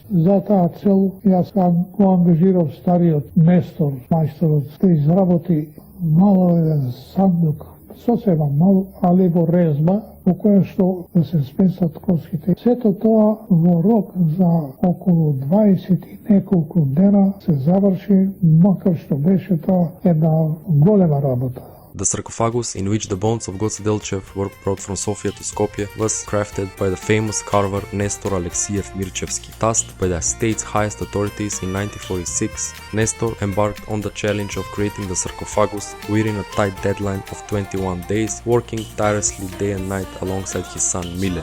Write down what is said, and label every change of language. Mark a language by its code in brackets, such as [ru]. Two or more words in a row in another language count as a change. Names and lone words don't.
[mk] За таа цел јас го ангажирав стариот местор, мајсторот, да изработи мало еден сандук, сосема мал, али во резба, во која што да се смесат коските. Сето тоа во рок за околу 20 и неколку дена се заврши, макар што беше тоа една голема работа. [en] The sarcophagus in which the bones of Goce Delchev were brought from Sofia to Skopje was crafted by the famous carver Nestor Alexiev Mirchevsky. Tasked by the state's highest authorities in 1946, Nestor embarked on the challenge of creating the sarcophagus within a tight deadline of 21 days, working tirelessly day and night alongside his son Mile.